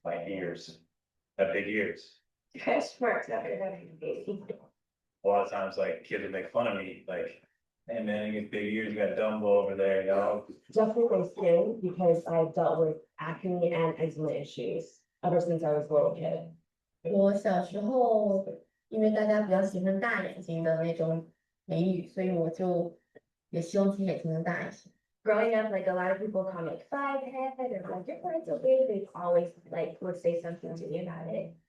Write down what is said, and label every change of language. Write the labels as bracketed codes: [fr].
[en] My ears, have big ears. Stretch marks after having a baby. A lot of times, like, kids would make fun of me, like, hey man, you get big ears, you got Dumbo over there, you know? Definitely skin, because I've dealt with acne and eczema issues ever since I was a little kid. [zh] 我小时候，因为大家比较喜欢大眼睛的那种美女，所以我就也希望自己眼睛能大一些。 [en] Growing up, like a lot of people call me like five head or like your parents so big, they always like would say something to me about it.